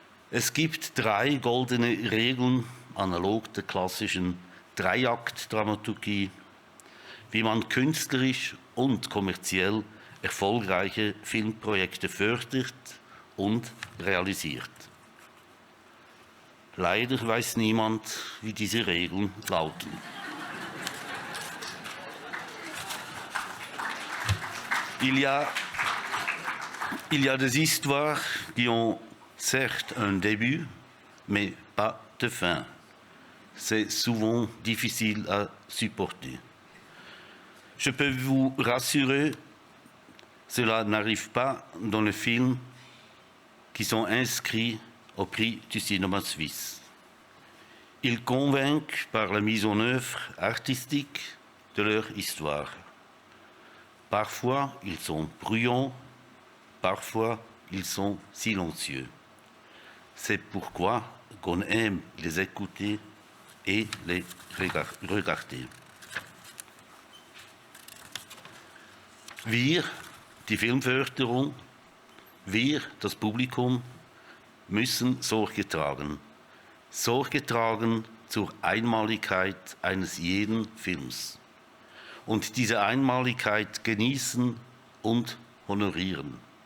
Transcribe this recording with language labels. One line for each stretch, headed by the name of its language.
German: Es gibt 3 goldene Regeln, analog der klassischen Dreiakt-Dramaturgie, wie man künstlerisch und kommerziell erfolgreiche Filmprojekte fördert und realisiert. Leider weiß niemand, wie diese Regeln lauten.
French: Il y a des histoires qui ont certes un début, mais pas de fin. C'est souvent difficile à supporter. Je peux vous rassurer, cela n'arrive pas dans les films qui sont inscrits au prix du cinéma suisse. Ils convainquent par la mise en œuvre artistique de leur histoire. Parfois, ils sont bruyants, parfois, ils sont silencieux. C'est pourquoi qu'on aime les écouter et les regarder.
German: Wir, die Filmförderung, wir, das Publikum, müssen Sorge tragen. Sorge tragen zur Einmaligkeit eines jeden Films. Und diese Einmaligkeit genießen und honorieren.